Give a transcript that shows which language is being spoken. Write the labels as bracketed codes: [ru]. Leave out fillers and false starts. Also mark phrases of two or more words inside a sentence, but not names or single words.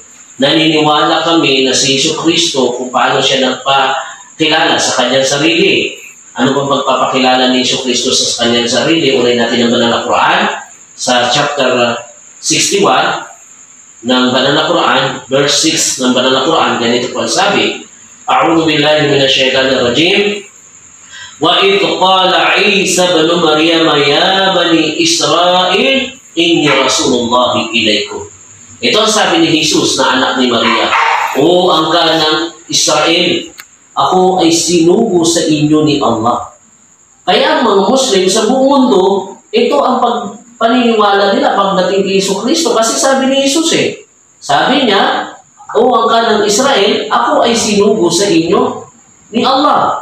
[tl] Naniniwala kami na si Jesucristo kung paano siya nagpakilala sa kanyang sarili. Ano bang pagpapakilala ni Jesucristo sa kanyang sarili? Unahin natin ang Banal na Quran sa chapter 61 ng Banal na Quran, verse 6 ng Banal na Quran. Ganito po ang sabi, [ar] أعوذ بالله من الشيطان الرجيم. وإذ قال عيسى ابن مريم يا بني إسرائيل إني رسول الله إليكم. [tl] Ito ang sabi ni Jesus na anak ni Maria. O angka ng Israel, ako ay sinugo sa inyo ni Allah. Kaya ang mga Muslim sa buong mundo, ito ang paniniwala nila pagdating kay Jesucristo. Kasi sabi ni Jesus sabi niya, o angka ng Israel, ako ay sinugo sa inyo ni Allah.